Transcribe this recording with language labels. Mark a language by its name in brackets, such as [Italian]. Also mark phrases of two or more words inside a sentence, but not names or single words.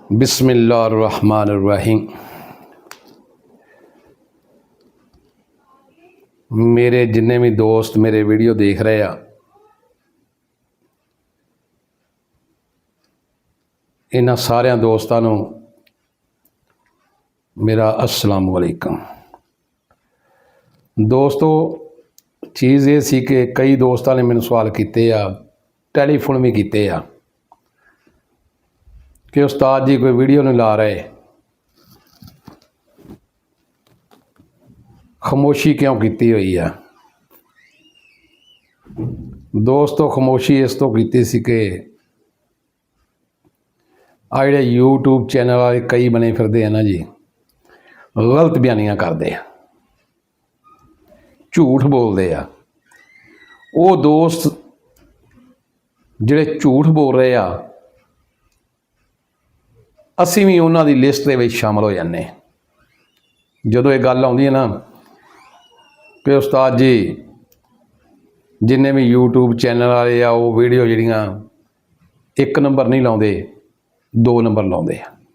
[Punjabi] بسم اللہ الرحمن الرحیم۔ میرے جنے بھی دوست میرے ویڈیو دیکھ رہے آ، انہاں ساریاں دوستوں نوں میرا [Arabic] السلام علیکم. [Punjabi] دوستو، چیز یہ سی کہ کئی دوستاں نے مینوں سوال کیتے آ، ٹیلیفون بھی کیتے آ کہ استاد جی کوئی ویڈیو نہیں لا رہے، خاموشی کیوں کیتی ہوئی ہے. دوستو، خاموشی اس تو کیتی سی کہ آ جہڑے یوٹیوب چینل والے کئی بنے پھردے ہیں نا جی, [Urdu] غلط بیانیاں کرتے ہیں، جھوٹ بولتے [Punjabi] आ। وہ دوست جہڑے جھوٹ بول رہے آ، اسیں بھی انہاں دی لسٹ دے وچ شامل ہو جانے. جدوں یہ گل آؤندی ہے نا کہ استاد جی جنے بھی یوٹیوب چینل والے آ وہ ویڈیو جہڑیاں ایک نمبر نہیں لاؤندے، 2 نمبر لاؤندے آ.